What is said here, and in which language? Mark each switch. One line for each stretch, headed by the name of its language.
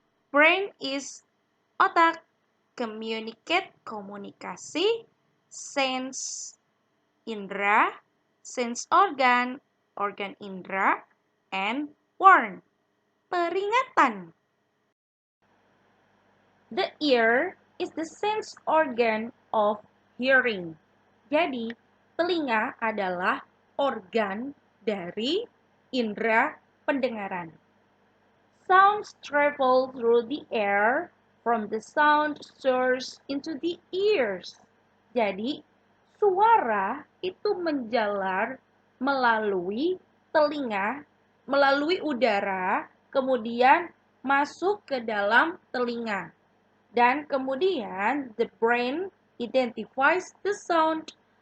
English: Brain is otak, communicate komunikasi, sense indera, sense organ, organ indera, and warn, peringatan. The ear is the sense organ of hearing.
Indonesian: Jadi, telinga adalah organ dari indera pendengaran.
English: Sounds travel through the air from the sound source into the ears.
Indonesian: Jadi, suara itu menjalar melalui telinga, melalui udara, kemudian masuk ke dalam telinga. Dan kemudian
English: the brain identifies the sound.